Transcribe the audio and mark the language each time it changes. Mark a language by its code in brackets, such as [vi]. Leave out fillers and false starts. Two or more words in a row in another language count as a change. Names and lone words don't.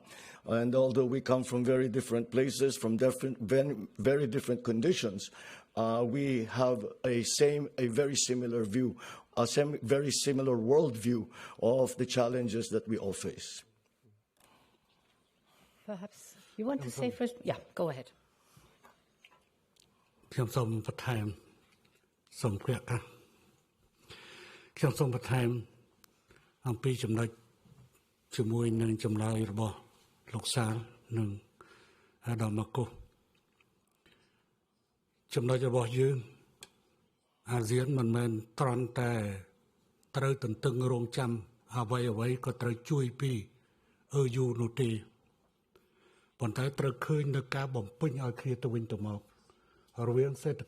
[en] And although we come from very different places, from very different conditions, we have a very similar view, very similar worldview of the challenges that we all face. Perhaps you want to say first? Yeah, go ahead. [km] ខ្ញុំសូមបន្ថែមសូមព្រះកាសខ្ញុំសូមបន្ថែមអំពីចំណុចជាមួយនឹងចម្លើយរបស់លោកសាលនិងអាដាមម៉ាកូ ចំណុចរបស់យើងអាស៊ានមិនមែនត្រង់តែត្រូវទន្ទឹងរង់ចាំអ្វីក៏ត្រូវជួយពី EU នោះទេប៉ុន្តែត្រូវឃើញនៅការបំពេញឲ្យគ្នាទៅវិញទៅមករវាងសេដ្ឋ